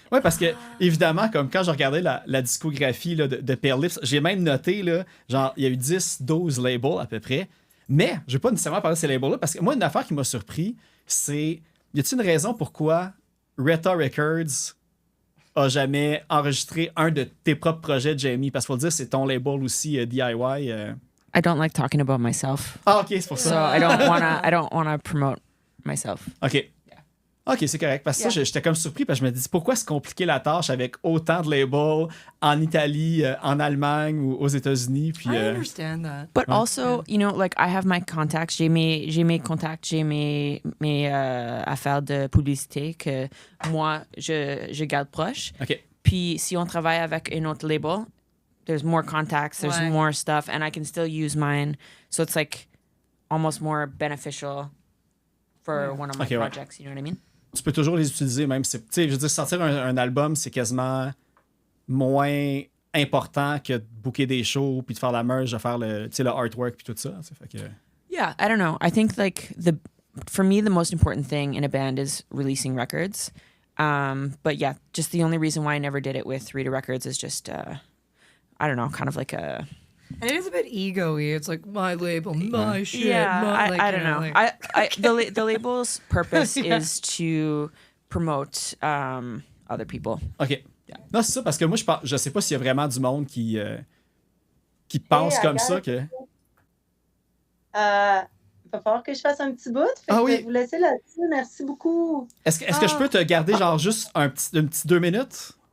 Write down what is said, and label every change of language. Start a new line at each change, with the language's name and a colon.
French: Ouais, parce que, évidemment, comme quand je regardais la discographie là, de Pale Lips, j'ai même noté, là, genre, il y a eu 10, 12 labels à peu près. Mais, je vais pas nécessairement parler de ces labels-là, parce que moi, une affaire qui m'a surpris, c'est, y a-t-il une raison pourquoi Retta Records a jamais enregistré un de tes propres projets, Jamie? Parce qu'il faut le dire, c'est ton label aussi, DIY.
English: I don't like talking about myself.
French: Ah, OK, c'est pour
English: So
French: ça.
English: I don't wanna promote myself.
French: OK. OK, c'est correct. Parce que ça, j'étais comme surpris parce que je me dis pourquoi se compliquer la tâche avec autant de labels en Italie, en Allemagne ou aux États-Unis. Puis,
English: I understand that. But also, you know, like I have my contacts,
French: j'ai mes contacts, j'ai mes affaires de publicité que moi je garde proche. OK. Puis si on travaille avec un autre label,
English: there's more contacts, there's
French: Ouais.
English: more stuff, and I can still use mine. So it's like almost more beneficial for one of my Okay, right. projects. You know what I mean?
French: Tu peux toujours les utiliser, même si. Tu sais, je veux dire, sortir un album, c'est quasiment moins important que de booker des shows, puis de faire la merge, de faire le artwork, puis tout ça. Tu sais, fait que...
English: Yeah, I don't know. I think like for me, the most important thing in a band is releasing records. But yeah, just the only reason why I never did it with Rita Records is just, I don't know, kind of like a... And it is a bit ego-y. It's like my label, my shit. Yeah, my, like, I you don't know. like- The label's purpose is to promote other people. OK.
French: Non, c'est ça, parce que moi, je sais pas s'il y a vraiment du monde qui pense Hey, comme Agathe. ça. Que... Il va falloir que je fasse un petit bout. Fait Ah que oui. Je vais vous laisser là-dessus. Merci beaucoup. Est-ce que je peux te garder genre juste un petit 2 minutes?